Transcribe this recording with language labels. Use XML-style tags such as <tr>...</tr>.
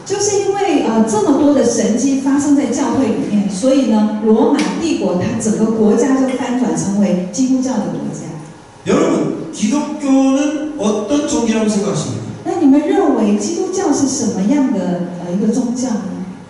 <zh>就是因为这么多的神迹发生在教会里面，所以呢，罗马帝国它整个国家就翻转成为基督教的国家。</zh> <ko>여러분, 기독교는 어떤 종교라고 생각하십니까?</ko> <zh>那你们认为基督教是什么样的一个宗教呢？</zh>